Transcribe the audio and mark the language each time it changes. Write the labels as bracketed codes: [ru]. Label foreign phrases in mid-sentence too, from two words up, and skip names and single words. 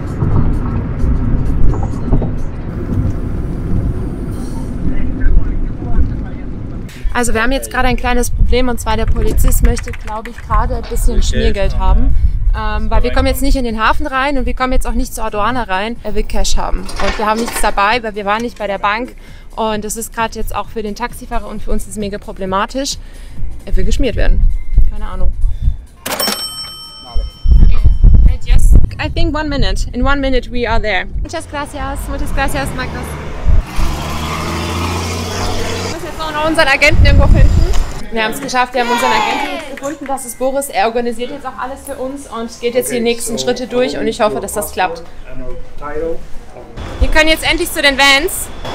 [de] Also wir haben jetzt gerade ein kleines Problem und zwar der Polizist möchte, glaube ich, gerade ein bisschen Schmiergeld haben. Weil wir kommen jetzt nicht in den Hafen rein und wir kommen jetzt auch nicht zur Aduana rein. Er will Cash haben und wir haben nichts dabei, weil wir waren nicht bei der Bank und das ist gerade jetzt auch für den Taxifahrer und für uns ist es mega problematisch. Er will geschmiert werden. Keine Ahnung. [en] I think 1 minute. In 1 minute we are there. [es] Muchas gracias, Marcos. [de] Wir müssen jetzt noch unseren Agenten irgendwo finden. Wir haben es geschafft, wir haben unseren Agenten gefunden, das ist Boris. Er organisiert jetzt auch alles für uns und geht jetzt die nächsten Schritte durch und ich hoffe, dass das klappt. Wir können jetzt endlich zu den Vans.